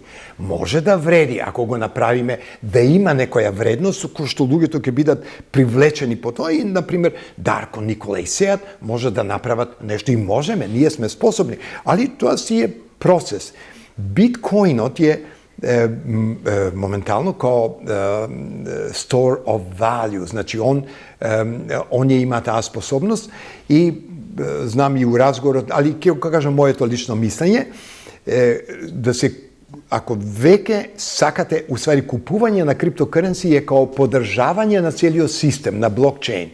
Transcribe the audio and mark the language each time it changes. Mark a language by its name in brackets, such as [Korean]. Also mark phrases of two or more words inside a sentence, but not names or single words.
[Macedonian] Може да вреди ако го направиме да има некоја вредност со која што луѓето ќе бидат привлечени по тоа и, например, Дарко, Никола и Сеат може да направат нешто и можеме, ние сме способни, али тоа си е процес. Биткоинот е моментално као [English] store of value, [Macedonian] значи он ја има таа способност и знам и у разговорот, али ќе кажам моето лично мислење, да се, ако веќе сакате, усвари купување на криптокуренси е као поддржавање на целиот систем, на блокчейн.